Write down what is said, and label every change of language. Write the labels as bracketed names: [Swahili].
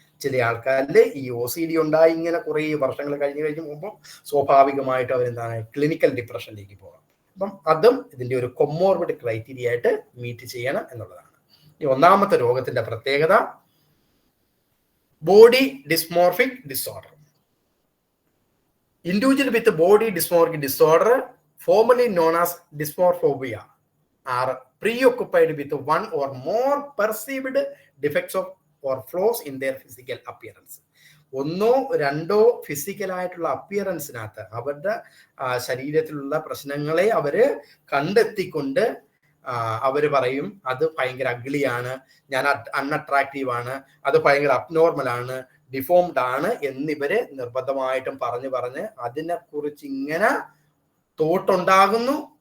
[Malayalam] ചില ആൾക്കാരിൽ ഈ OCD ഉണ്ടായി ഇങ്ങനെ കുറേ വർഷങ്ങൾ കഴിഞ്ഞ് പോകുമ്പോൾ സ്വാഭാവികമായിട്ട് അവരെന്താണ് ക്ലിനിക്കൽ ഡിപ്രഷനിലേക്ക് പോകാം. അപ്പം അതും ഇതിന്റെ ഒരു കൊമോർബിഡ് ക്രൈറ്റീരിയ ആയിട്ട് മീറ്റ് ചെയ്യണം എന്നുള്ളതാണ്. ഈ ഒന്നാമത്തെ രോഗത്തിന്റെ പ്രത്യേകത body dysmorphic disorder. [English] Individual with body dysmorphic disorder, formerly known as dysmorphophobia, are preoccupied with one or more perceived defects of or flaws in their physical appearance. [Malayalam] ഒന്നോ രണ്ടോ ഫിസിക്കൽ ആയിട്ടുള്ള അപ്പിയറൻസിനകത്ത് അവരുടെ ശരീരത്തിലുള്ള പ്രശ്നങ്ങളെ അവര് കണ്ടെത്തിക്കൊണ്ട് അവര് പറയും അത് ഭയങ്കര അഗ്ലിയാണ്, ഞാൻ അൺഅട്രാക്റ്റീവ് ആണ്, അത് ഭയങ്കര അബ്നോർമൽ ആണ്, ഡിഫോംഡ് ആണ് എന്നിവര് നിർബന്ധമായിട്ടും പറഞ്ഞ് അതിനെക്കുറിച്ച് ഇങ്ങനെ തോട്ടുണ്ടാകുന്നു.